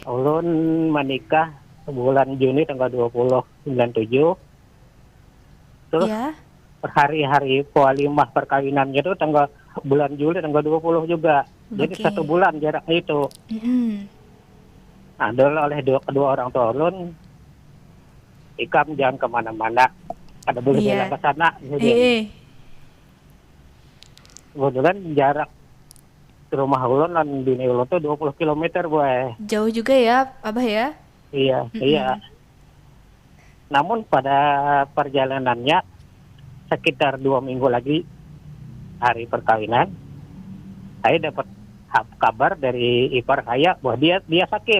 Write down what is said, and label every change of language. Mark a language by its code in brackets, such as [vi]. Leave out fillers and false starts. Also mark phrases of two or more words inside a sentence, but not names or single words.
[bjn] Ulun menikah bulan Juni tanggal 2097. [id] Terus Ya. per hari-hari walimah perkawinannya itu tanggal bulan Juli tanggal 20 juga. Jadi Oke. 1 bulan jaraknya itu. Mm-mm. [bjn] Nah, dulu oleh kedua orang tua ulun, ikam jangan kemana-mana. Ada boleh Iya. jalan ke sana. Gitu. Kebetulan jarak ke rumah ulun dan bini ulun tuh 20 km, boy. [id] Jauh juga ya, Abah ya? Iya, iya. Namun pada perjalanannya sekitar 2 minggu lagi hari perkawinan, saya dapat kabar dari ipar saya bahwa dia sakit,